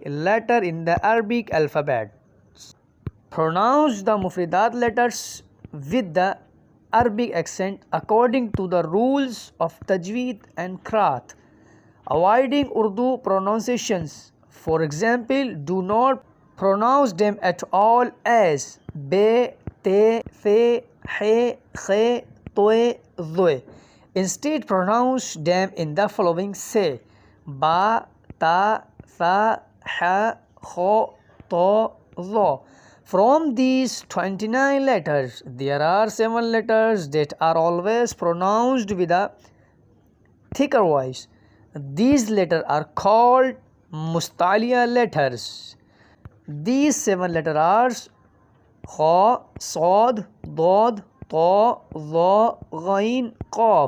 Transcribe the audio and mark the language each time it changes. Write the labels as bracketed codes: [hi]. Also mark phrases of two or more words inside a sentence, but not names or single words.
[en] letter in the Arabic alphabet. Pronounce the Mufridat letters with the Arabic accent according to the rules of Tajweed and Qiraat, avoiding Urdu pronunciations. For example, do not pronounce them at all as be, te, fe, he, khe, toe, zoe. Instead, pronounce them in the following say: ba, ta, tha, ha, kho, to, zo. From these 29 letters, there are 7 letters that are always pronounced with a thicker voice. These letters are called Mustaliya letters. These 7 letters are Kha, Sad, Dad, Ta, Za, Ghain, Qaf.